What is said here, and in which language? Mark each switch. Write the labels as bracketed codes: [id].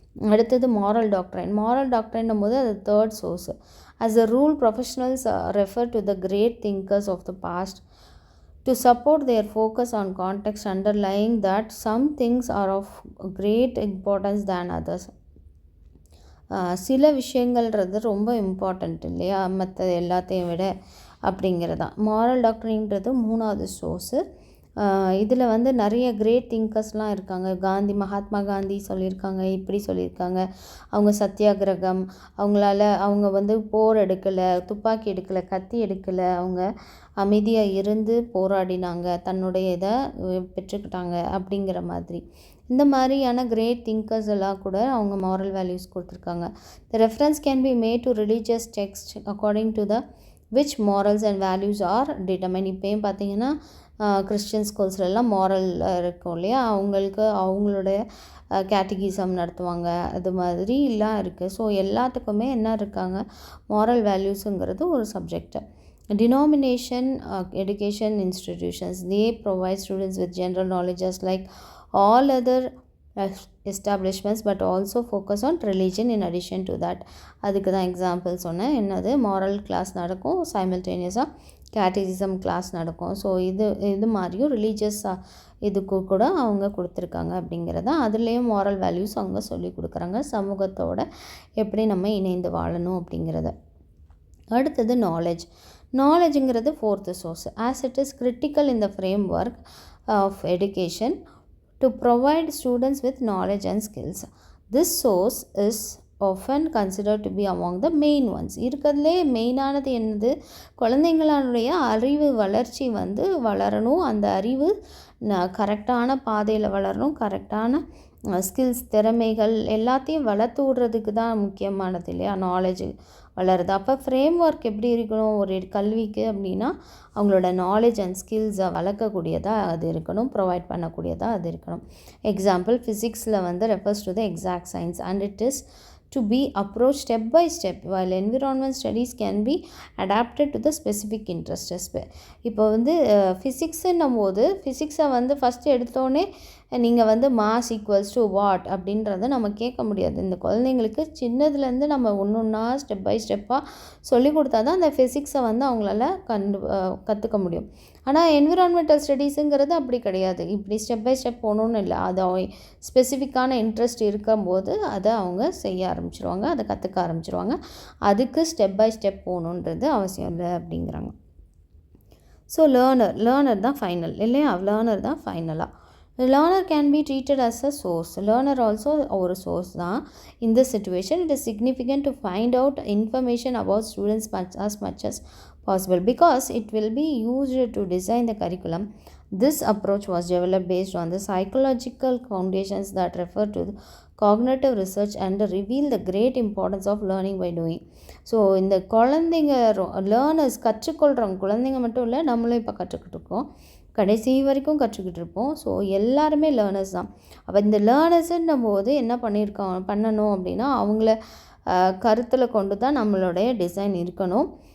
[ta] அடுத்தது moral doctrine போது அது third source. [en] As a rule, professionals refer to the great thinkers of the past to support their focus on context, underlying that some things are of great importance than others. [ta] சில விஷயங்கள்ன்றது ரொம்ப important இல்லையா மற்ற எல்லாத்தையும் விட அப்படிங்கிறதான். Moral டாக்டரின்றது மூணாவது source. இதில் நிறைய கிரேட் திங்கர்ஸ்லாம் இருக்காங்க. மகாத்மா காந்தி சொல்லியிருக்காங்க, இப்படி சொல்லியிருக்காங்க. அவங்க சத்தியாகிரகம், அவங்க போர் எடுக்கலை, துப்பாக்கி எடுக்கலை, கத்தி எடுக்கலை, அவங்க அமைதியாக இருந்து போராடினாங்க, தன்னுடைய இதை பெற்றுக்கிட்டாங்க அப்படிங்கிற மாதிரி. இந்த மாதிரியான கிரேட் திங்கர்ஸ் எல்லாம் கூட அவங்க மாரல் வேல்யூஸ் கொடுத்துருக்காங்க. [en] The reference can be made to religious text according to the which morals and values are determine. [ta] இப்போயும் பார்த்தீங்கன்னா கிறிஸ்டியன் ஸ்கூல்ஸ்லாம் மாரல் இருக்கும் இல்லையா, அவங்களுடைய கேட்டகிசம் நடத்துவாங்க, அது மாதிரி எல்லாம் இருக்குது. ஸோ எல்லாத்துக்குமே என்ன இருக்காங்க, மாரல் வேல்யூஸுங்கிறது ஒரு subject. [en] Denomination education institutions, they provide students with general knowledges like all other establishments but also focus on religion in addition to that. [ta] அதுக்கு தான் எக்ஸாம்பிள் சொன்னேன். என்னது, மாரல் கிளாஸ் நடக்கும், சைமல்டேனியஸாக கேட்டகிசம் கிளாஸ் நடக்கும். ஸோ இது மாதிரியும் ரிலீஜியஸாக இதுக்கு கூட அவங்க கொடுத்துருக்காங்க அப்படிங்கிறத. அதுலேயும் மாரல் வேல்யூஸ் அவங்க சொல்லி கொடுக்குறாங்க, சமூகத்தோட எப்படி நம்ம இணைந்து வாழணும் அப்படிங்கிறத. அடுத்தது நாலேஜுங்கிறது fourth source. [en] As it is critical in the framework of education to provide students with knowledge and skills. This source is often considered to be among the main ones. [ta] இருக்கிறதுலே மெயினானது என்னது, குழந்தைங்களுடைய அறிவு வளர்ச்சி வளரணும், அந்த அறிவு கரெக்டான பாதையில் வளரணும், கரெக்டான ஸ்கில்ஸ் திறமைகள் எல்லாத்தையும் வளர்த்து விடுறதுக்கு தான் முக்கியமானது இல்லையா நாலேஜ் வளருது. அப்போ ஃப்ரேம் ஒர்க் எப்படி இருக்கணும் ஒரு கல்விக்கு அப்படின்னா, அவங்களோட நாலேஜ் அண்ட் ஸ்கில்ஸை வளர்க்கக்கூடியதாக அது இருக்கணும், ப்ரொவைட் பண்ணக்கூடியதாக அது இருக்கணும். [en] Example, ஃபிசிக்ஸில் refers to the exact science and it is to be approached step by step, while environment studies can be adapted to the specific interests. [ta] இப்போ ஃபிசிக்ஸுன்னும் போது ஃபிசிக்ஸை ஃபஸ்ட்டு எடுத்தோடனே நீங்கள் மாஸ் ஈக்குவல்ஸ் டு வாட் அப்படின்றத நம்ம கேட்க முடியாது. இந்த குழந்தைங்களுக்கு சின்னதுலேருந்து நம்ம ஒன்று ஒன்றா ஸ்டெப் பை ஸ்டெப்பாக சொல்லி கொடுத்தா தான் அந்த ஃபிசிக்ஸை அவங்களால கற்றுக்க முடியும். ஆனால் என்விரான்மெண்டல் ஸ்டடீஸுங்கிறது அப்படி கிடையாது, இப்படி ஸ்டெப் பை ஸ்டெப் போகணுன்னு இல்லை. அது ஸ்பெசிஃபிக்கான இன்ட்ரெஸ்ட் இருக்கும்போது அதை அவங்க செய்ய ஆரம்பிச்சிருவாங்க, அதை கற்றுக்க ஆரம்பிச்சிருவாங்க. அதுக்கு ஸ்டெப் பை ஸ்டெப் போகணுன்றது அவசியம் இல்லை அப்படிங்கிறாங்க. ஸோ லேர்னர் தான் ஃபைனல் இல்லையா, லேர்னர் தான் ஃபைனலாக. [en] Learner can be treated as a source. Learner also [ta] ஒரு source தான். [en] In this situation, it is significant to find out information about students as much as possible because it will be used to design the curriculum. This approach was developed based on the psychological foundations that refer to cognitive research and reveal the great importance of learning by doing. [ta] So இந்த குழந்தைங்க learners கற்றுக்கொள்கிறவங்க குழந்தைங்க மட்டும் இல்லை, நம்மளும் இப்போ கற்றுக்கிட்டு இருக்கோம், கடைசி வரைக்கும் கற்றுக்கிட்டு இருப்போம். ஸோ எல்லாருமே லேர்னர்ஸ் தான். அப்போ இந்த லேர்னர்ஸுன்னும் போது என்ன பண்ணணும் அப்படின்னா, அவங்கள கருத்தில் கொண்டு தான் நம்மளுடைய டிசைன் இருக்கணும்.